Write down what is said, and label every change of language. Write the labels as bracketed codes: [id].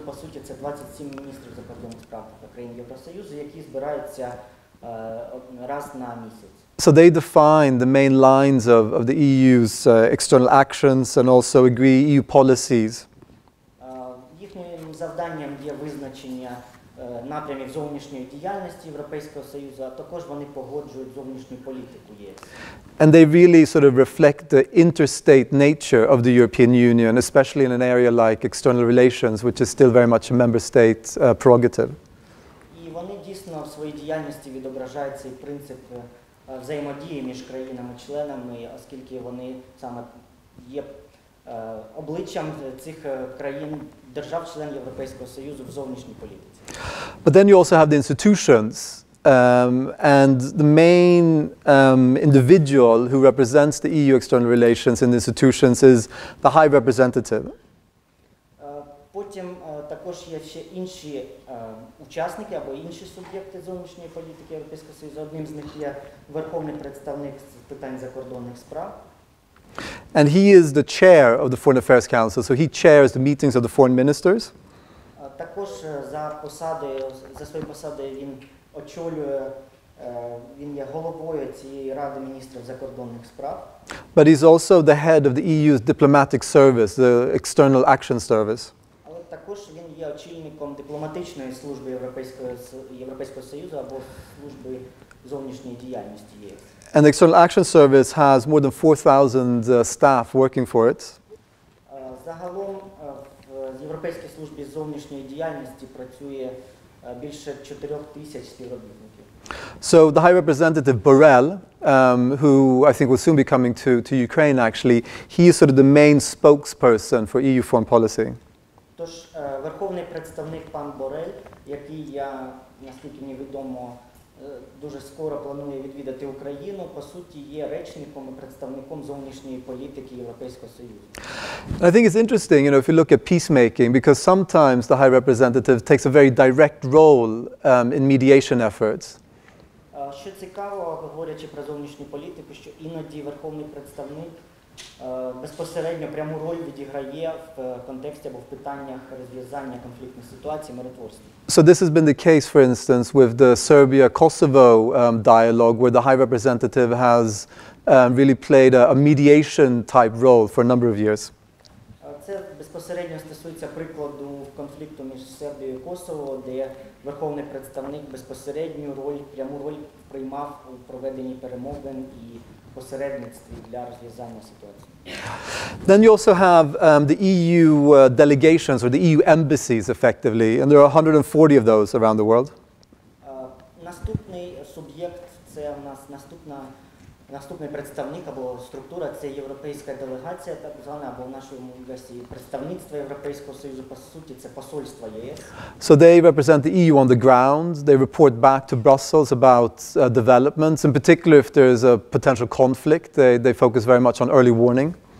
[uk] По суті, це 27 міністрів закордонних справ країн Євросоюзу, які збираються раз на місяць. [en] So they define the main lines of the EU's external actions and also agree EU policies. [uk] Їхнім завданням є визначення напрямів зовнішньої діяльності Європейського Союзу, а також вони погоджують зовнішню політику ЄС. [en] And they really sort of reflect the interstate nature of the European Union, especially in an area like external relations, which is still very much a member state prerogative. [uk] І вони дійсно в своїй діяльності відображають цей принцип взаємодії між країнами-членами, оскільки вони саме є обличчям цих країн, держав-членів Європейського Союзу в зовнішній політиці. [en] But then you also have the institutions, and the main individual who represents the EU external relations in the institutions is the High Representative. [uk] Потім також є ще інші учасники або інші суб'єкти зовнішньої політики Європейського Союзу. Одним з них є Верховний представник з питань закордонних справ. [en] And he is the chair of the Foreign Affairs Council, so he chairs the meetings of the foreign ministers. [uk] Також за своєю посадою він очолює, він є головою цієї Ради міністрів закордонних справ. [en] But he's also the head of the EU's diplomatic service, the External Action Service. [uk] Але також він є очільником дипломатичної служби Європейського Союзу або служби зовнішньої діяльності ЄС. [en] And the External Action Service has more than 4,000 staff working for it. [uk] Загалом в Європейській службі зовнішньої діяльності працює більше 4,000 співробітників. [en] So the High Representative Borrell, who I think will soon be coming to Ukraine actually, he is sort of the main spokesperson for EU foreign policy. [uk] Тож верховний представник пан Борель, який наскільки мені відомо, дуже скоро планує відвідати Україну, по суті, є речником і представником зовнішньої політики Європейського Союзу. [en] I think it's interesting, if you look at peacemaking, because sometimes the High Representative takes a very direct role in mediation efforts. [uk] Що цікаво, говорячи про зовнішню політику, що іноді верховний представник безпосередньо пряму роль відіграє в контексті або в питаннях розв'язання конфліктних ситуацій, миротворства. [en] So this has been the case, for instance, with the Serbia-Kosovo dialogue, where the High Representative has really played a mediation-type role for a number of years. [uk] Це безпосередньо стосується прикладу конфлікту між Сербією і Косово, де верховний представник безпосередню роль, пряму роль приймав у проведенні перемовин і посередництві для розв'язання ситуації. [en] Then you also have the EU delegations or the EU embassies, effectively, and there are 140 of those around the world. [uk] Наступний суб'єкт – це у нас наступний представник або структура – це європейська делегація, так звана, або в нашому версії представництво Європейського Союзу, по суті, це посольство ЄС. [en] So they represent the EU on the ground. They report back to Brussels about developments. In particular, if there is a potential conflict, they focus very much on early warning.